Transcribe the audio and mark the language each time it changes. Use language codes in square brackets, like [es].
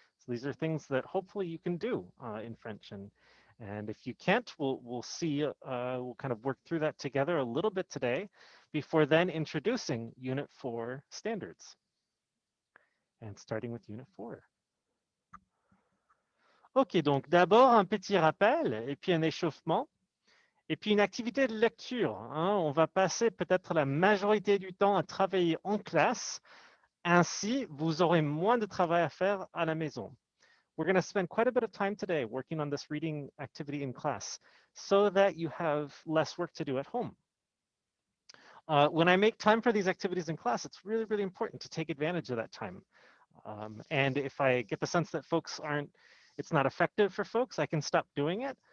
[en] So these are things that hopefully you can do in French. And if you can't, we'll see, we'll kind of work through that together a little bit today before then introducing Unit 4 standards and starting with Unit 4. [fr] OK, donc d'abord un petit rappel et puis un échauffement et puis une activité de lecture. On va passer peut-être la majorité du temps à travailler en classe. Ainsi, vous aurez moins de travail à faire à la maison. [en] We're going to spend quite a bit of time today working on this reading activity in class so that you have less work to do at home. When I make time for these activities in class, it's really, really important to take advantage of that time. And if I get the sense that it's not effective for folks, I can stop doing it.